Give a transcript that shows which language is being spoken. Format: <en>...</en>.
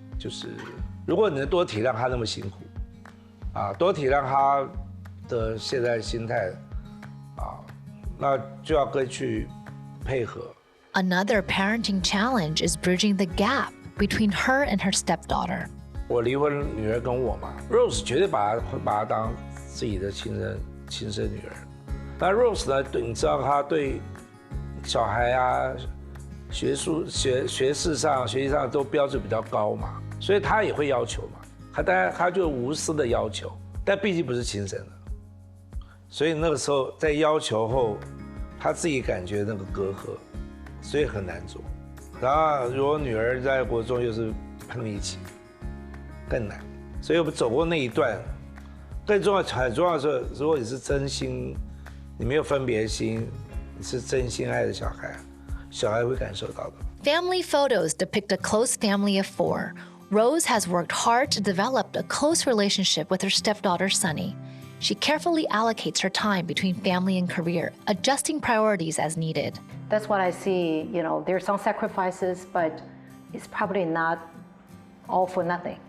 <zh>就是如果你能多体谅他那么辛苦，多体谅他的现在心态，那就要跟去配合。</zh> <en>Another parenting challenge is bridging the gap between her and her stepdaughter.</en> <zh>我离婚，女儿跟我嘛 ，Rose 绝对把她当自己的亲生女儿。那 Rose 呢？你知道她对小孩学识上、学习上都标准比较高嘛，所以她也会要求嘛。当然她就无私的要求，但毕竟不是亲生的，所以那个时候在要求后，她自己感觉那个隔阂，所以很难做。然后如果女儿在国中又是叛逆期，更难。所以我们走过那一段，很重要的是，如果你是真心。你没有分别心，你是真心爱的小孩，小孩会感受到的。</zh> <en>Family photos depict a close family of 4. Rose has worked hard to develop a close relationship with her stepdaughter, Sunny. She carefully allocates her time between family and career, adjusting priorities as needed. That's what I see. You know, there's some sacrifices, but it's probably not all for nothing.</en>